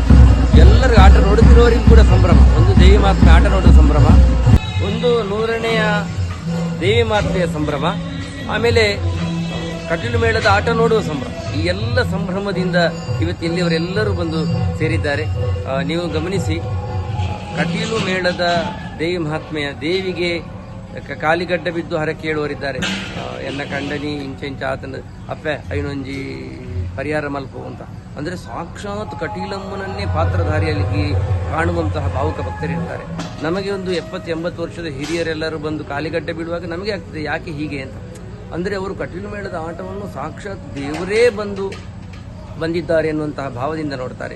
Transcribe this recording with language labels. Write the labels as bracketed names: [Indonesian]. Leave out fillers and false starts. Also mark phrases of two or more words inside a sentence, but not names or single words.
[Kannada] ಎಲ್ಲರಿಗೂ ಆಟ ನೋಡುತ್ತಿರುವವರಿಗೂ ಕೂಡ ಸಂಭ್ರಮ. ಒಂದು ದೇವಿ ಮಹಾತ್ಮೆ ಆಟ ನೋಡುವ ಸಂಭ್ರಮ, ಒಂದು 100ನೆಯ ದೇವಿ ಮಾತೆಯ ಸಂಭ್ರಮ, ಆಮೇಲೆ ಕಟೀಲು ಮೇಳದ ಆಟ ನೋಡುವ ಸಂಭ್ರಮ. ಈ ಎಲ್ಲ ಸಂಭ್ರಮದಿಂದ ಇವತ್ತು ಇಲ್ಲಿಯವರೆಲ್ಲರೂ ಬಂದು ಸೇರಿದ್ದಾರೆ. ನೀವು ಗಮನಿಸಿ, ಕಟೀಲು ಮೇಳದ ದೇವಿ ಮಹಾತ್ಮೆಯ ದೇವಿಗೆ ಕಾಲಿಗಡ್ಡ ಬಿದ್ದು ಹರ ಕೇಳುವರಿದ್ದಾರೆ. [Tulu] ಎನ್ನ ಕಂಡನಿ ಇಂಚೆಂಚ ಆತನ ಅಪ್ಪೆ ಐನೊಂಜಿ ಪರಿಹಾರ ಮಲ್ಪು ಅಂತ. [Kannada] ಅಂದರೆ ಸಾಕ್ಷಾತ್ ಕಟೀಲಮ್ಮನನ್ನೇ ಪಾತ್ರಧಾರಿಯಲ್ಲಿ ಕಾಣುವಂತಹ ಭಾವುಕ ಭಕ್ತರಿರ್ತಾರೆ. ನಮಗೆ ಒಂದು 70-80 ವರ್ಷದ ಹಿರಿಯರೆಲ್ಲರೂ ಬಂದು ಕಾಲಿಗಡ್ಡೆ ಬಿಡುವಾಗ ನಮಗೆ ಆಗ್ತದೆ ಯಾಕೆ ಹೀಗೆ ಅಂತ. ಅಂದರೆ ಅವರು ಕಟೀಲು ಮೇಳದ ಆಟವನ್ನು ಸಾಕ್ಷಾತ್ ದೇವರೇ ಬಂದಿದ್ದಾರೆ ಎನ್ನುವಂತಹ ಭಾವದಿಂದ ನೋಡ್ತಾರೆ.